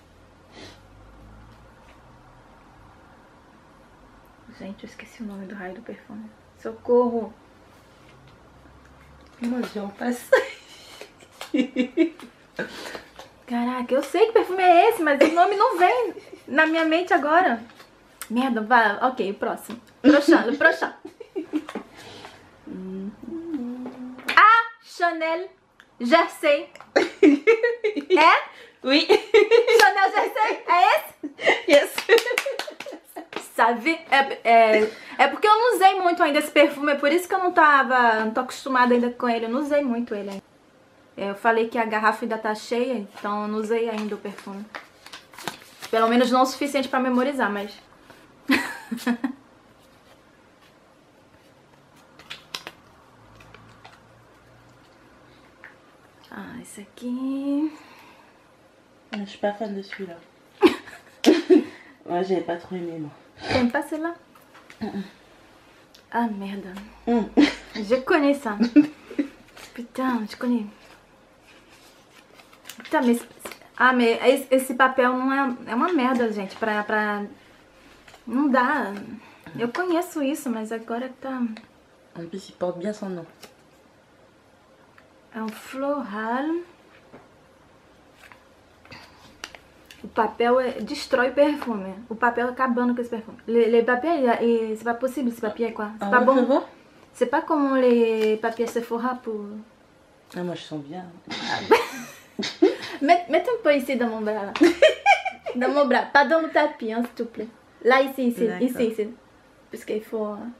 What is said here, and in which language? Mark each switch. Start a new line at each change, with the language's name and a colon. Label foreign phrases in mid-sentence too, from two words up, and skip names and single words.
Portuguese: Gente, eu esqueci o nome do raio do perfume. Socorro. Mas já passei. Caraca, eu sei que perfume é esse, mas o nome não vem na minha mente agora. Merda, vai. Ok, o próximo.
French: Prochain.
Portuguese: Ah, Chanel Jersey. É?
French: Oui.
Portuguese: Chanel Jersey? É esse?
English: Yes.
Portuguese: Sabe? É porque eu não usei muito ainda esse perfume, é por isso que eu não tô acostumada ainda com ele. Eu não usei muito ele ainda. Eu falei que a garrafa ainda tá cheia, então eu não usei ainda o perfume. Pelo menos não o suficiente pra memorizar, mas... Ah, esse aqui...
French: Je suis pas fan de celui-là. Ouais, j'avais pas trop aimé moi. T'aimes pas celle-là? Ah merde. Je connais ça. Putain, je connais. Putain,
Portuguese: mas esse papel não é uma merda, gente, pra... Não dá. Eu conheço isso, mas agora tá...
French: En plus, il porte bien son nom.
Portuguese: É um floral. O papel destrói o perfume. O papel acabando com esse perfume.
French: Les papiers, c'est pas possible, ce papier quoi. C'est pas bon. C'est pas comme les papiers Sephora pour... Ah, moi je sens bien. Mets un peu ici dans mon bras là. Dans mon bras, pas dans le tapis, hein, s'il te plaît. Là, ici. Parce qu'il faut...